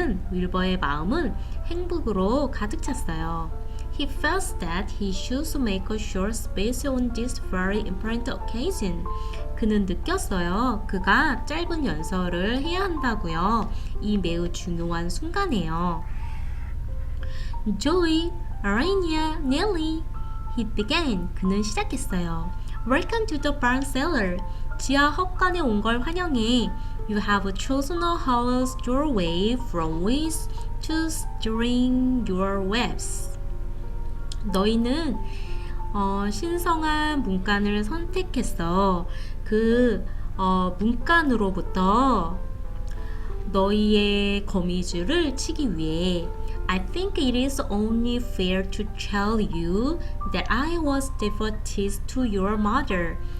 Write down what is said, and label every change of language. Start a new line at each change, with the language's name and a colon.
Korean: 윌버의 마음은 행복으로 가득 찼어요.
English: He felt that he should make a short speech on this very important occasion.
Korean: 그는 느꼈어요. 그가 짧은 연설을 해야 한다고요. 이 매우 중요한 순간에요.
English: Joey, Arania, Nelly. He began.
Korean: 그는 시작했어요.
English: Welcome to the barn cellar.
Korean: 지하 헛간에 온 걸 환영해.
English: You have chosen a house doorway from which to string your webs.
Korean: 너희는 신성한 문간을 선택했어. 그 문간으로부터 너희의 거미줄을 치기 위해.
English: I think it is only fair to tell you that I was devoted to your mother.